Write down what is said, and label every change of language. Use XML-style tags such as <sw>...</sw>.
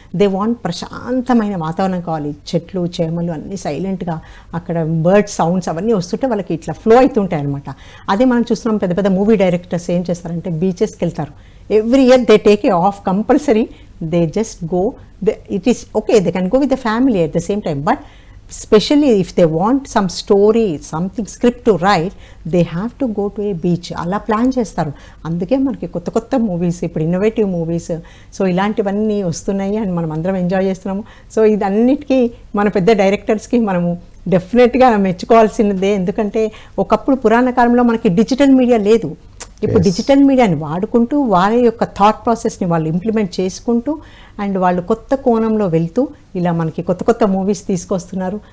<en>they want</en> <te>ప్రశాంతమైన వాతావరణం కావాలి, చెట్లు చేమలు అన్నీ సైలెంట్గా, అక్కడ బర్డ్ సౌండ్స్ అవన్నీ వస్తుంటే వాళ్ళకి ఇట్లా ఫ్లో అవుతుంటాయి అనమాట. అదే మనం చూస్తున్నాం పెద్ద పెద్ద మూవీ డైరెక్టర్స్ ఏం చేస్తారంటే బీచెస్కి వెళ్తారు.</te> <en>Every year they take a off compulsory, they just go. It is okay, they can go with the family at the same time, but especially if they want some story, something script to write, they have to go to a beach.</en> <te>అలా plan చేస్తారు. అందుకే మనకి కొత్త కొత్త movies, ఇప్పుడు innovative movies, so ఇలాంటివన్నీ వస్తున్నాయి and మనం అందరం ఎంజాయ్ చేస్తున్నాము. సో ఇదన్నిటికీ మన పెద్ద డైరెక్టర్స్కి మనము డెఫినెట్గా మెచ్చుకోవాల్సినదే. ఎందుకంటే ఒకప్పుడు పురాణ కాలంలో మనకి డిజిటల్ మీడియా లేదు. ఇప్పుడు డిజిటల్ మీడియాని వాడుకుంటూ వాళ్ళ యొక్క థాట్ ప్రాసెస్ని వాళ్ళు ఇంప్లిమెంట్ చేసుకుంటూ అండ్ వాళ్ళు కొత్త కోణంలో వెళ్తూ ఇలా మనకి కొత్త కొత్త మూవీస్ తీసుకొస్తున్నారు.</te>